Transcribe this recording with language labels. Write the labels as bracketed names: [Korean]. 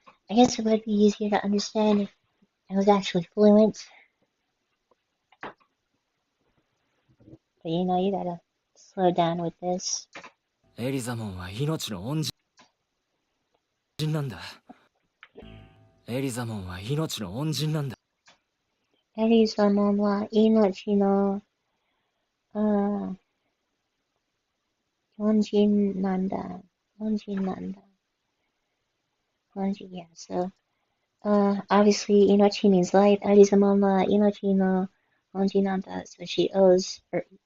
[English] I guess it would be easier to understand if I was actually fluent. But you know, you gotta slow down with this. [Japanese] エリザモンは命の恩人なんだ。エリザモンは命の恩人なんだ。エリザモンは命の恩人なんだ。恩人なんだ。 [English] Yeah, so obviously 命 means life. [Japanese] エリザモンは命の [English] Onjinanda, so she owes her.